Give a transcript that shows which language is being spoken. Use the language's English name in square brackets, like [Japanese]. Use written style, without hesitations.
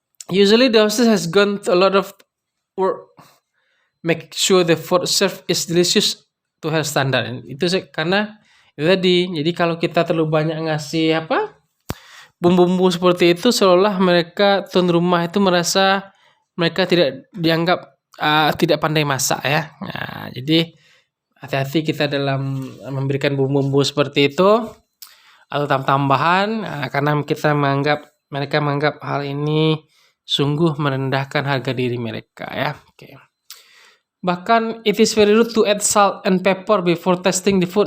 [English] Usually the hostess has gone to a lot of work make sure the food served is delicious to her standard. [Indonesian] Itu karena itu tadi. Jadi kalau kita terlalu banyak ngasih bumbu-bumbu seperti itu, seolah mereka tuan rumah itu merasa mereka tidak dianggap tidak pandai masak ya. Nah, jadi hati-hati kita dalam memberikan bumbu-bumbu seperti itu atau tambahan karena mereka menganggap hal ini sungguh merendahkan harga diri mereka ya. Oke. Bahkan [English] it is very rude to add salt and pepper before tasting the food.